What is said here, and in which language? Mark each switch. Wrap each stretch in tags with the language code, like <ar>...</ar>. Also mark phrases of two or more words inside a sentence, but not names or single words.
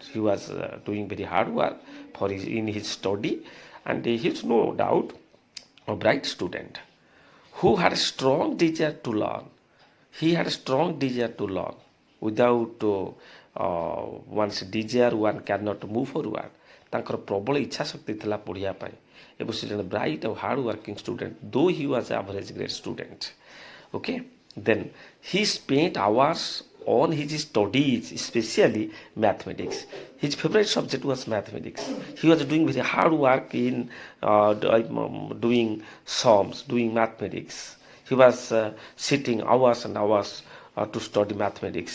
<en>He was doing very hard work in his study, and he is no doubt a bright student who had a strong desire to learn. He had a strong desire to learn. Without one's desire, one cannot move forward.</en> <or>ତାଙ୍କର ପ୍ରବଳ ଇଚ୍ଛା ଶକ୍ତି ଥିଲା ପଢ଼ିବା ପାଇଁ ଏବଂ ସେ ଜଣେ ବ୍ରାଇଟ୍ ଆଉ</or> <en>hard working student though he was average grade student. okay, then he spent hours on his studies, especially mathematics. His favorite subject was mathematics. He was doing very hard work in doing sums, doing mathematics. He was sitting hours and hours to study mathematics.</en>